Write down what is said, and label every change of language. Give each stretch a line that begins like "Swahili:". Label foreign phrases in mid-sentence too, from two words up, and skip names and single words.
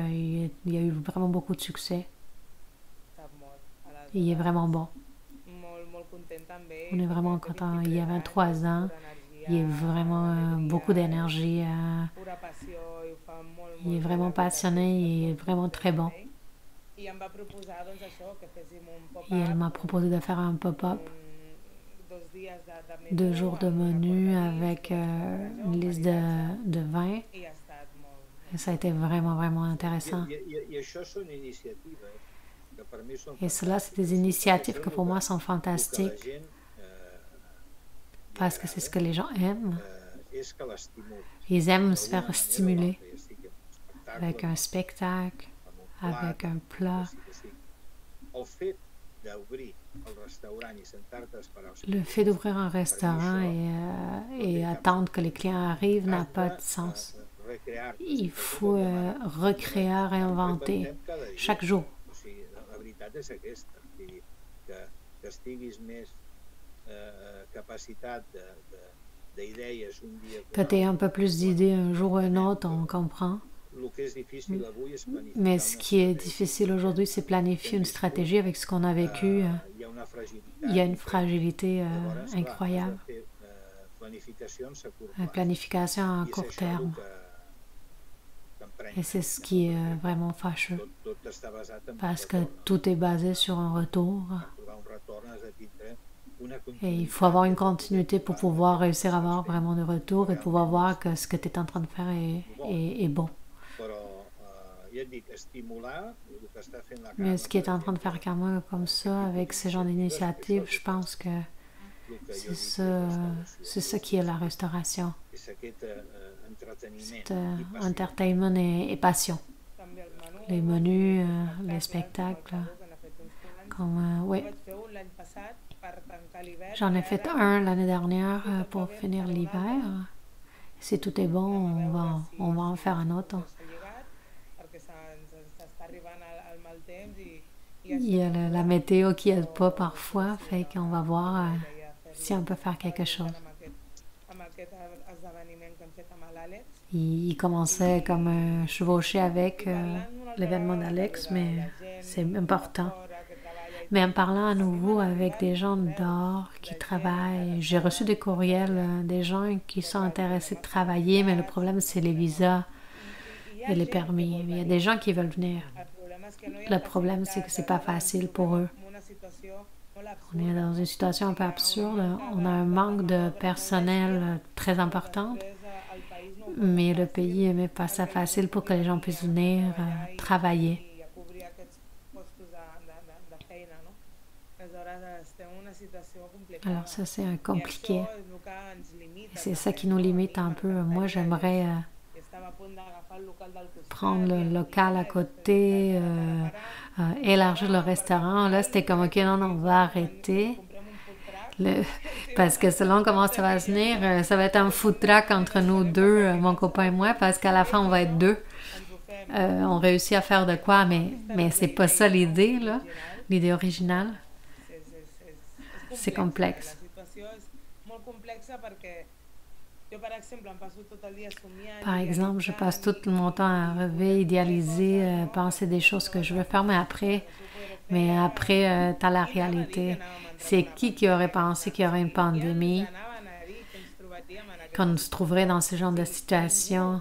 French: Il y a eu vraiment beaucoup de succès. Il est vraiment bon. On est vraiment content. Il y a 23 ans. Il a vraiment beaucoup d'énergie. Il est vraiment passionné. Il est vraiment très bon.
Catalan: I em va proposar doncs, això, que féssim un
French: Et elle m'a
Catalan: pop-up,
French: proposé de faire un pop-up, 2 jours de
Catalan: menú
French: menu
Catalan: amb una
French: avec
Catalan: porta
French: une liste de vins.
Catalan: i ha estat molt...
French: Et ça a été vraiment, vraiment intéressant.
Catalan: I això són iniciatives que per mi són
French: Et cela, c'est des initiatives que pour moi sont
Catalan: que la
French: fantastiques
Catalan: gent
French: parce que c'est ce que les gens aiment.
Catalan: és que l'estimuli.
French: Ils aiment se
Catalan: D'alguna
French: faire
Catalan: manera o
French: stimuler
Catalan: altra, ja sigui amb
French: avec un spectacle,
Catalan: amb un
French: avec un
Catalan: que
French: plat.
Catalan: sigui. El fet d'obrir el restaurant i sentar-te a esperar els
French: Le fait d'ouvrir un restaurant et attendre que les clients arrivent n'a pas de sens. Il faut recréer, réinventer chaque jour.
Catalan: O sigui, la veritat és aquesta, que estiguis més capacitat d'idées un dia
French: Que tu aies un peu plus d'idées un jour ou un autre, on comprend.
Catalan: El que és difícil avui és planificar
French: Mais ce qui est difficile aujourd'hui, c'est planifier une stratégie avec ce qu'on a vécu.
Catalan: Hi ha una fragilitat.
French: Il y a une fragilité
Catalan: Llavors, clar,
French: incroyable.
Catalan: has de fer planificacions a curt
French: Une
Catalan: terme.
French: planification à
Catalan: I és
French: court
Catalan: això
French: terme.
Catalan: que emprenya.
French: Et c'est ce qui est vraiment fâcheux.
Catalan: Tot està basat en
French: Parce que
Catalan: un retorn.
French: tout est basé sur un retour.
Catalan: Per trobar un retorn has de tindre una
French: Et il faut avoir une continuité pour pouvoir réussir à avoir vraiment de retour et pouvoir voir que ce que tu es en train de faire est bon.
Catalan: Però ja et dic, estimular el que està fent la
French: Mais ce qui est en train de faire Karma comme ça, avec ce genre d'initiative, je pense que c'est ça qui est la restauration.
Catalan: és aquest entreteniment
French: C'est
Catalan: i passió.
French: entertainment et passion.
Catalan: També el menú,
French: Les menus, les spectacles,
Catalan: que n'ha fet uns quants.
French: comme, oui.
Catalan: Vaig fer un l'any passat per tancar l'hivern.
French: J'en ai
Catalan: i
French: fait
Catalan: ara,
French: un l'année dernière pour finir l'hiver. Si tout est bon, on va en faire un autre.
Catalan: s'ha lligat, perquè ens està arribant el mal temps i
French: Il y a la météo qui aide pas parfois, fait qu'on va voir si on peut faire quelque chose.
Catalan: amb aquest esdeveniment que hem fet amb l'Àlex.
French: Il commençait comme chevaucher avec l'événement d'Alex, mais c'est important. Mais en parlant à nouveau avec des gens dehors qui travaillent, j'ai reçu des courriels des gens qui sont intéressés de travailler, mais le problème c'est les visas et les permis. Il y a des gens qui veulent venir. Le problème c'est que c'est pas facile pour eux. On est dans une situation un peu absurde. On a un manque de personnel très important, mais le pays n'est pas ça facile pour que les gens puissent venir travailler.
Catalan: I a cobrir aquests postos de feina, no? Aleshores estem en una situació complicada.
French: Alors ça c'est compliqué.
Catalan: I això és el que ens limita.
French: Et c'est ça qui nous limite un peu. Moi j'aimerais
Catalan: Estem a punt d'agafar el local del costat.
French: prendre le local à côté, élargir le restaurant. Là c'était comme ok non, on va arrêter.
Catalan: Comprem un
English: food truck.
French: Parce que selon comment ça va se venir, ça va être un
English: food truck
French: entre nous deux, mon copain et moi, parce qu'à la fin on va être deux. On réussit à faire de quoi, mais c'est pas ça l'idée, là. L'idée originale. C'est complexe.
Catalan: La situació és molt complexa perquè jo, per exemple, em passo tot el dia somiant.
French: Par exemple, je passe tout mon temps à rêver, idéaliser, penser des choses que je veux faire, mais après, t'as la réalité. C'est qui aurait pensé qu'il y aurait une pandémie, qu'on se trouverait dans ce genre de situation?